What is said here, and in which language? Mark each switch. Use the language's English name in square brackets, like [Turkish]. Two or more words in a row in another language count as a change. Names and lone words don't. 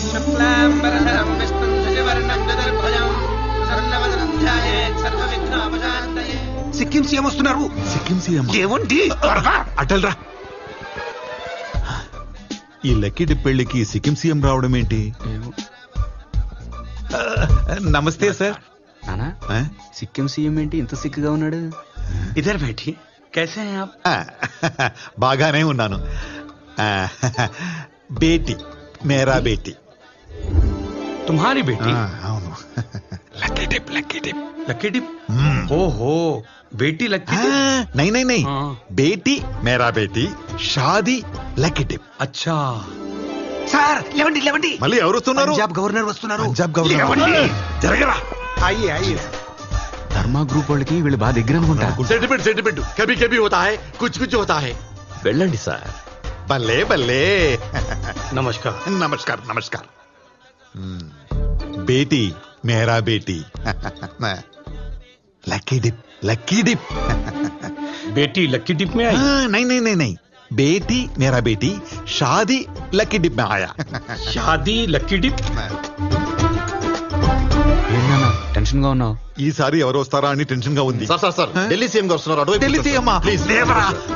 [Telugu] సిక్కిం సీఎం వస్తున్నారు. సిక్కిం సీఎం ఏమండి? అటల్రా. ఈ లక్కీ డిప్ పెళ్లికి సిక్కిం సీఎం రావడం ఏంటి? నమస్తే సార్. సిక్కిం సీఎం ఏంటి ఇంత సిక్కుగా ఉన్నాడు? [Hindi] ఇద్దరు బేటీ कैसे हैं आप? [Telugu] బాగానే ఉన్నాను. [Hindi] बेटी मेरा बेटी. तुम्हारी बेटी? [Telugu] అవును. [English] lucky dip lucky dip lucky dip. ఓహో బేటీ లక్కీ [Hindi] नहीं नहीं नहीं, बेटी मेरा बेटी शादी [English] lucky dip. [Hindi] అచ్చా [Telugu] సార్ లేవండి లేవండి, మళ్ళీ ఎవరు వస్తున్నారు? పంజాబ్ గవర్నర్ వస్తున్నారు. పంజాబ్ గవర్నర్ జరగరా? అయ్యే అయ్యే. ధర్మా గ్రూప్ వాళ్ళకి వీళ్ళు బాగా దగ్గర అనుకుంటా. [English] sentiment sentiment [Hindi] कभी कभी होता है, कुछ कुछ होता है. [Telugu] వెళ్ళండి సార్. [Punjabi] ਬੱਲੇ ਬੱਲੇ. [Hindi] నమస్కార్ नमस्कार नमस्कार. बेटी मेरा बेटी [English] lucky dip lucky dip. [Hindi] बेटी [English] lucky dip [Hindi] में आई? नहीं नहीं नहीं नहीं, बेटी मेरा बेटी शादी [English] lucky dip [Hindi] में आया. [English] शादी lucky dip. [Telugu] ఏంటన్నా టెన్షన్ గా ఉన్నావు? ఈసారి ఎవరు వస్తారా అని టెన్షన్ గా ఉంది. సార్ సార్ సార్, ఢిల్లీ సీఎం గారు వస్తున్నారు. ఢిల్లీ సీఎం ప్లీజ్ దేవరా.